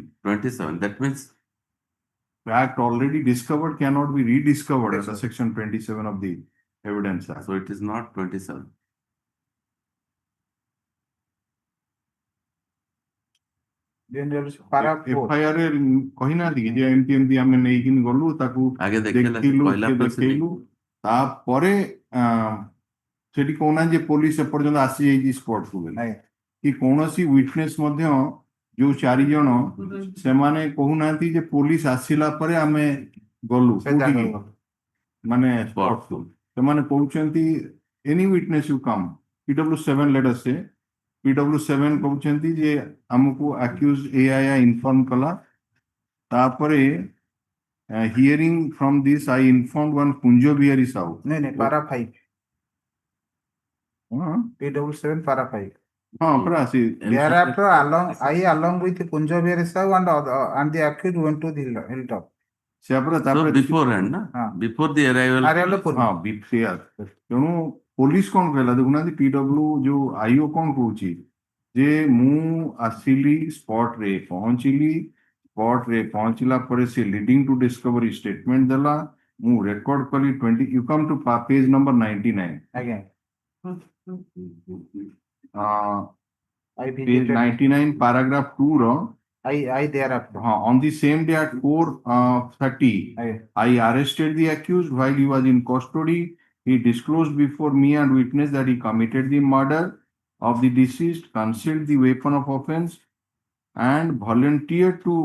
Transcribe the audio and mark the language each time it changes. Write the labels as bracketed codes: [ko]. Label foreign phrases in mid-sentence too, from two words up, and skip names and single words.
[en] 27. That means Fact already discovered cannot be rediscovered as a section 27 of the Evidence Act. so it is not 27. Then there is para 4. [or] FIR ରେ କହିନାହାନ୍ତି କି ଯେ ଏମିତି ଏମିତି ଆମେ ନେଇକିନି ଗଲୁ ତାକୁ ଆଗେ ଦେଖେଇଲା ଦେଖିଲୁ କହିଲା ପରେ ସେ ଦେଖେଇଲୁ ତାପରେ ସେଠି କହୁନାହାନ୍ତି ଯେ ପୋଲିସ ଏପର୍ଯ୍ୟନ୍ତ ଆସିଯାଇଛି ସ୍ପଟକୁ ବୋଲି କି କୌଣସି ୱିଟନେସ୍ ମଧ୍ୟ ଯୋଉ 4 ଜଣ ସେମାନେ କହୁନାହାନ୍ତି ଯେ ପୋଲିସ ଆସିଲା ପରେ ଆମେ ଗଲୁ କୋଉଠିକି ମାନେ ସ୍ପଟକୁ ସେମାନେ କହୁଛନ୍ତି [en] any witness you come PW7 let us say PW7 [or] କହୁଛନ୍ତି ଯେ ଆମକୁ ଆକ୍ୟୁଜ ଏଆଇଆ ଇନଫର୍ମ କଲା ତାପରେ [en] hearing from this I inform one [or] କୁଞ୍ଜ ବିହାରୀ ସାହୁ [en] नहीं para 5. PW7 para 5. [or] ହଁ ପରା ସେ [en] Thereafter, along with Kunja Sahu and the accused went to the hilltop. [or] ସେୟା ପରା [en] So [or] ତାପରେ [en] beforehand, na? Before the arrival. [or] ହଁ ସେୟା ତେଣୁ ପୋଲିସ କଣ କହିଲା ଦେଖୁନାହାନ୍ତି PW ଯୋଉ ଆଇଓ କଣ କହୁଛି ଯେ ମୁଁ ଆସିଲି ସ୍ପଟରେ ପହଞ୍ଚିଲା ପରେ ସେ [en] leading to discovery statement [or] ଦେଲା ମୁଁ ରେକର୍ଡ କଲି 20 [en] you come to page number [or] 99 [en] Again. page 99 paragraph 2 ର I thereafter. on the same day at 4:30 I arrested the accused while he was in custody. He disclosed before me and witness that he committed the murder of the deceased, concealed the weapon of offense, and volunteered to.